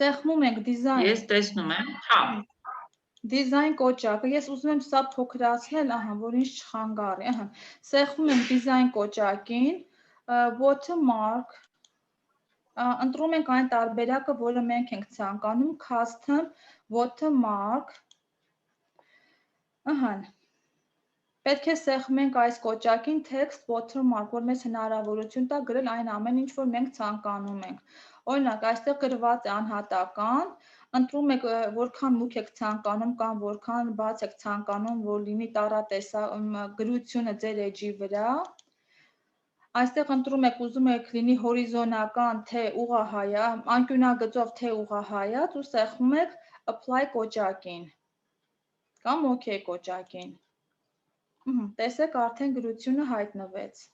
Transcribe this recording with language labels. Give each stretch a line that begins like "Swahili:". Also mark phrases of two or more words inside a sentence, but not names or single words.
Armenian: Ես տեսնում եմ, հա։ Դիզայն կոճակը, ես ուզում եմ սա փոքրացնել, ահա, որ ինչ չխանգարի, ահա։ Սեղմում ենք դիզայն կոճակին, watermark, ընտրում ենք այն տարբերակը, որը մենք ենք ցանկանում,
English: custom watermark,
Armenian: ահա։ Պետք է սեղմենք այս կոճակին
English: text watermark,
Armenian: որ մեզ հնարավորություն տա գրել այն ամեն ինչ, որ մենք ցանկանում ենք։ Օրինակ, այստեղ գրված է անհատական, ընտրում եք որքան մուգ եք ցանկանում կամ որքան բաց եք ցանկանում, որ լինի գրությունը ձեր էջի վրա։ Այստեղ ընտրում եք, ուզում եք լինի հորիզոնական, թե ուղղահայա, անկյունագծով թե ուղղահայաց ու սեղմում եք apply կոճակին կամ OK կոճակին։ Տեսեք, արդեն գրությունը հայտնվեց։